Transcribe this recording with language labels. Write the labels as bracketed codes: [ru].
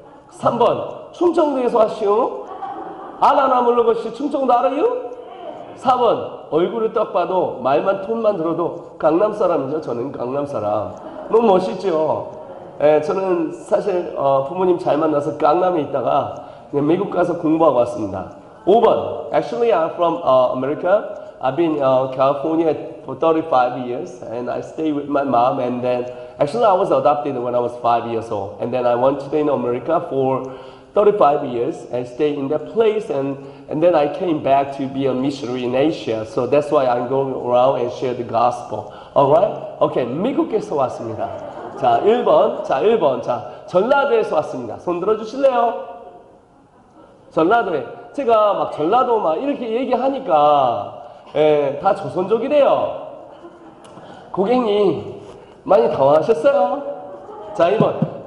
[ko] 3번 충청도에서 왔시오. 아나나 물러것이 충청도 알아요? 4번 얼굴을 딱 봐도 말만 톤만 들어도 강남 사람이죠. 저는 강남 사람. 너무 멋있죠? 예, 저는 사실 부모님 잘 만나서 강남에 있다가 그냥 미국 가서 공부하고 왔습니다. [en] 5번 Actually I'm from America. I've been California for 35 years and I stay with my mom, and then actually I was adopted when I was 5 years old, and then I went to America for 35 years and stayed in that place, and then I came back to be a missionary in Asia. So that's why I'm going around and share the gospel. Alright? [ko] Okay, 미국에서 왔습니다. 자, 1번. 자, 전라도에서 왔습니다. 손 들어주실래요? 전라도에. 제가 막 전라도 막 이렇게 얘기하니까, 예, 다 조선족이래요. 고객님, 많이 당황하셨어요? 자, 2번.